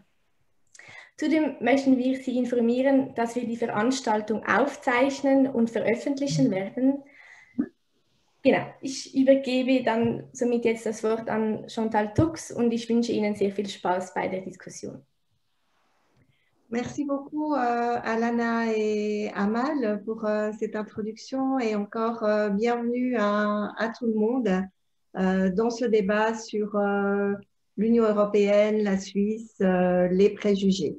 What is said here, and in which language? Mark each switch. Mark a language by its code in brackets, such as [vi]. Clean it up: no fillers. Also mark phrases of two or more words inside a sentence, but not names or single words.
[de] Zudem möchten wir Sie informieren, dass wir die Veranstaltung aufzeichnen und veröffentlichen werden. Genau, ich übergebe dann somit jetzt das Wort an Chantal Tux und ich wünsche Ihnen sehr viel Spaß bei der Diskussion. [fr] Merci beaucoup Alana et Amal pour cette introduction et encore bienvenue à tout le monde dans ce débat sur l'Union européenne, la Suisse, les préjugés.